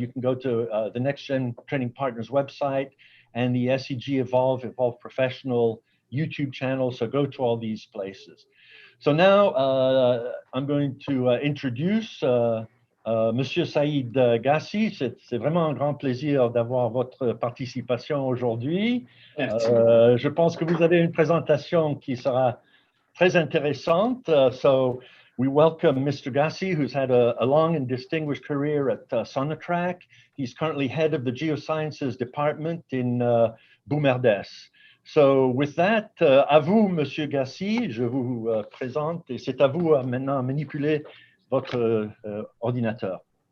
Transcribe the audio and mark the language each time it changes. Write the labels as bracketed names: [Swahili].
[English] You can go to the Next Gen Training Partners website and the SEG 𝗏𝗏𝗶𝗆 Professional YouTube channel. So go to all these places. So now I'm going to introduce Monsieur Saïd 𝗏𝗂𝗓. [French] C'est vraiment un grand plaisir d'avoir votre participation aujourd'hui. Je pense que vous avez une présentation qui sera très intéressante. [English] So we welcome Mr. 𝗏𝗂𝗓, who's had a long and distinguished career at Sonatrach. He's currently head of the Geosciences department in 𝗏𝗏𝗶𝗆. So with that, [French] à vous, Monsieur 𝗏𝗂𝗓, je vous présente et c'est à vous maintenant à manipuler votre ordinateur.